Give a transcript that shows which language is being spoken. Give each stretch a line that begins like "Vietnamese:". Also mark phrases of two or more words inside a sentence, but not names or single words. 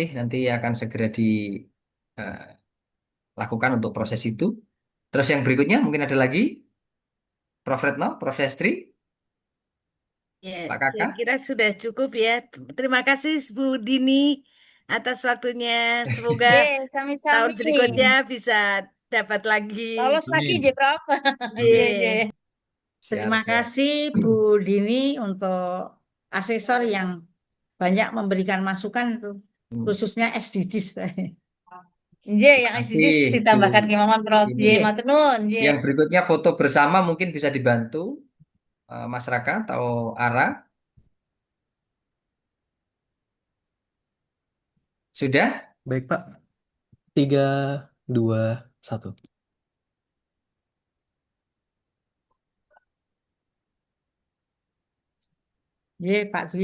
Indonesian: Nanti akan segera dilakukan untuk proses itu. Terus yang berikutnya mungkin ada lagi, Prof. Retno, Prof. Sestri, ya, Pak saya Kakak. kira sudah cukup ya. Terima kasih Bu Dini atas waktunya. Semoga Nggih, tahun sami-sami. berikutnya bisa dapat lagi. Lolos lagi, Amin. nggih, Prof. Amin. Nggih, nggih. Ye. Siap, Terima siap. kasih Bu Dini untuk asesor yang banyak memberikan masukan itu, Hmm. khususnya SDGs. Nggih, Terima yang kasih, SDGs Bu ditambahkan kemauan Prof. Dini. Nggih, Nggih,
Javanese: matur nuwun, nggih.
Indonesian: Yang berikutnya foto bersama mungkin bisa dibantu Mas Raka atau Ara. Sudah? Baik, Pak. 3, 2, 1. nggih, Pak Dwi